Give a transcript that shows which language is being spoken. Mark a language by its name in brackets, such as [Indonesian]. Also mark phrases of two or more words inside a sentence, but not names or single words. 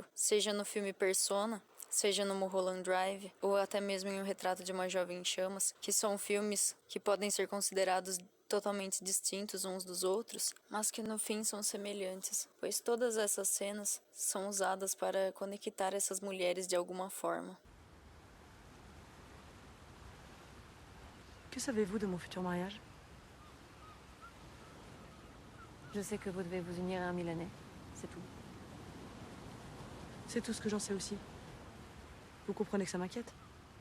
[Portuguese] Seja no filme Persona, seja no Mulholland Drive, ou até mesmo em O Retrato de uma Jovem em Chamas, que são filmes que podem ser considerados totalmente distintos uns dos outros, mas que no fim são semelhantes, pois todas essas cenas são usadas para conectar essas mulheres de alguma forma. [French] Que savez-vous de mon futur mariage? Je sais que vous devez vous unir à un Milanais, c'est tout. C'est tout ce que j'en sais aussi. Vous comprenez que ça m'inquiète?